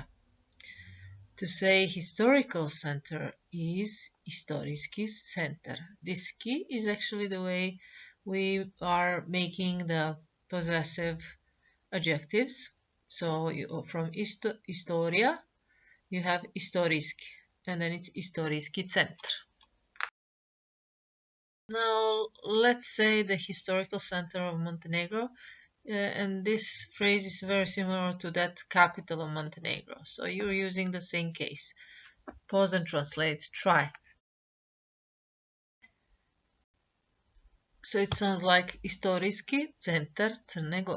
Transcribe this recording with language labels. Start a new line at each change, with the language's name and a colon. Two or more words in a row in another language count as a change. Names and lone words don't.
English: To say historical center is
Serbian: istorijski center.
English: This ski is actually the way we are making the possessive adjectives. So from historia, you have istorijski, and then it's
Serbian: istorijski centar.
English: Now, let's say the historical center of Montenegro, and this phrase is very similar to that capital of Montenegro. So you're using the same case. Pause and translate. Try. So it sounds like
Serbian: istorijski centar Crne Gore.